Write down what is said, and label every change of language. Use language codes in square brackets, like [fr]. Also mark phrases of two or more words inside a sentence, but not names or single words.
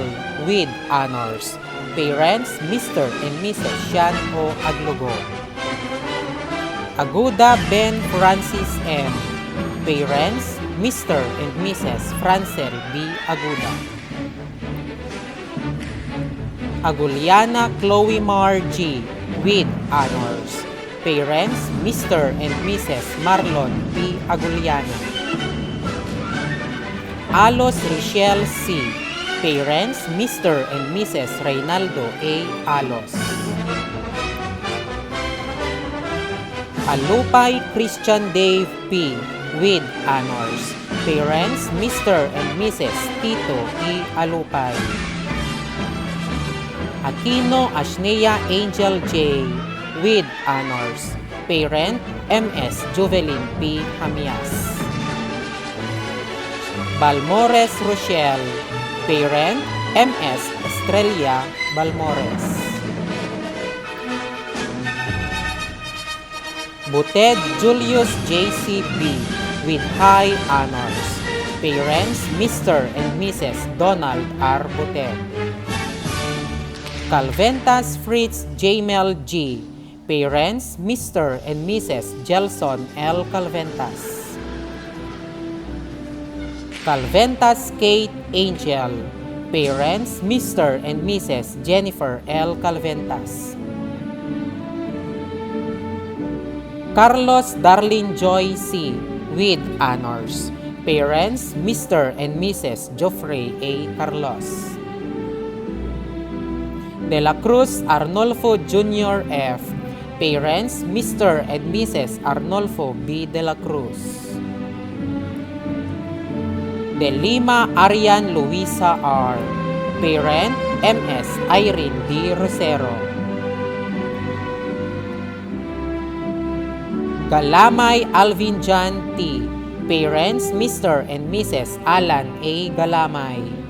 [en] with Honors. Parents, Mr. and Mrs. Shan O. Aglugob. Aguda Ben Francis M. Parents, Mr. and Mrs. Francel B. Aguda. Aguliana Chloe Mar G. with Honors. Parents, Mr. and Mrs. Marlon P. Aguliana. Alos Richelle C. Parents, Mr. and Mrs. Reynaldo A. Alos. Alupay Christian Dave P. with Honors. Parents, Mr. and Mrs. Tito E. Alupay. Aquino Ashnea Angel J. with Honors. Parent, MS Juvelin P. Hamias. Balmores Rochelle. Parent, MS Estrella Balmores. Buted Julius J.C.B. with High Honors. Parents, Mr. and Mrs. Donald R. Buted. Calventas Fritz Jamel G. Parents, Mr. and Mrs. Gelson L. Calventas. Calventas Kate Angel. Parents, Mr. and Mrs. Jennifer L. Calventas. Carlos Darlene Joy C. with honors. Parents, Mr. and Mrs. Geoffrey A. Carlos. De la Cruz Arnolfo Jr. F. Parents, Mr. and Mrs. Arnolfo B. de la Cruz. De Lima Arian Luisa R. Parent, Ms. Irene D. Rosero. Galamay Alvin John T. Parents, Mr. and Mrs. Alan A. Galamay.